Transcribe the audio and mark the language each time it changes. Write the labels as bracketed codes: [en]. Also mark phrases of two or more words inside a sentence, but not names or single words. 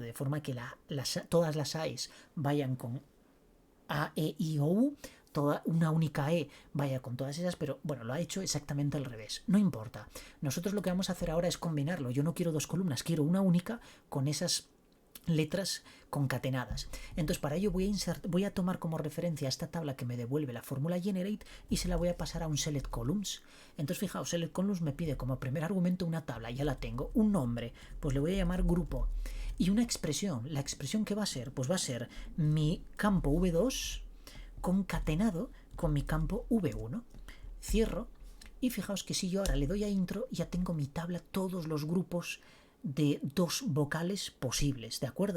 [es] De forma que todas las A's vayan con A, E, I o U, toda una única E vaya con todas esas, pero bueno, lo ha hecho exactamente al revés. No importa. Nosotros lo que vamos a hacer ahora es combinarlo. Yo no quiero dos columnas, quiero una única con esas letras concatenadas. Entonces para ello voy a tomar como referencia esta tabla que me devuelve la fórmula generate y se la voy a pasar a un [en] select columns. [es] Entonces fijaos, [en] select columns [es] me pide como primer argumento una tabla, ya la tengo, un nombre, pues le voy a llamar grupo y una expresión. La expresión que va a ser, pues va a ser mi campo V2 concatenado con mi campo V1. Cierro y fijaos que si yo ahora le doy a intro ya tengo mi tabla, todos los grupos de dos vocales posibles, ¿de acuerdo?